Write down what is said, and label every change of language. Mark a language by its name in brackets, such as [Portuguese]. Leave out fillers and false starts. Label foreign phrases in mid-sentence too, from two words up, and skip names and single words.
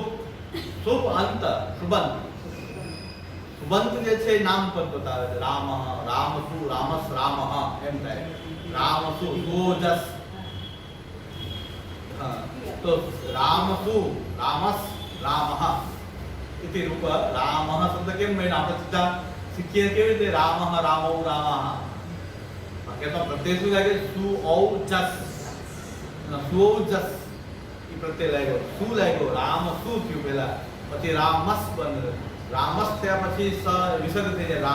[Gujarati] સુપ અંત શુભંત. શુભંત જે છે નામ પદ બતાવે છે. રામ, રામસુ, રામસ, રામ એમ થાય. રામસુ, સુઓજસ. તો રામસુ, રામસ, રામઃ [Sanskrit] इति रूप. [Gujarati] રામઃ શબ્દ કેમ બન્યો? આપણે સીધા શીખીએ કેવી રીતે? રામઃ, રામૌ, રામઃ. બાકી તો પ્રત્યય શું લાગે? સુ ઔ જસ. સુૌજસ ઈ પ્રત્યય લાગ્યો. શું લાગ્યો? રામ શું થયું પહેલા, પછી રામસ બન્યો. રામસ થયા પછી સ વિસર્ગ થઈ જાય.